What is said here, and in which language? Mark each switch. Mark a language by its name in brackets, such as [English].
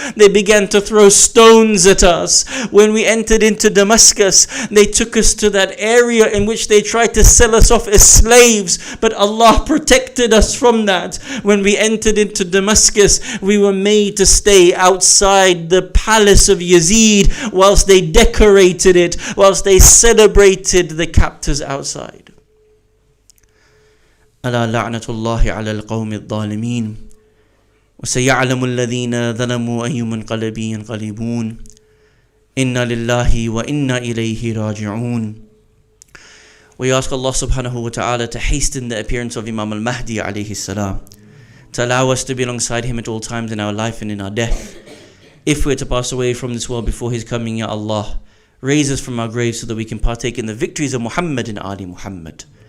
[English] They began to throw stones at us. When we entered into Damascus, they took us to that area in which they tried to sell us off as slaves, but Allah protected us from that. When we entered into Damascus, we were made to stay outside the palace of Yazid whilst they decorated it, whilst they celebrated the captors outside. [Arabic] ألا لعنة الله على القوم الظالمين وسيعلم الذين ظلموا أي منقلب ينقلبون إنا لله وإنا إليه راجعون. [English] We ask Allah subhanahu wa ta'ala to hasten the appearance of Imam al-Mahdi alayhi salam, to allow us to be alongside him at all times in our life and in our death. If we're to pass away from this world before his coming, Ya Allah, raise us from our graves so that we can partake in the victories of Muhammad and Ali Muhammad.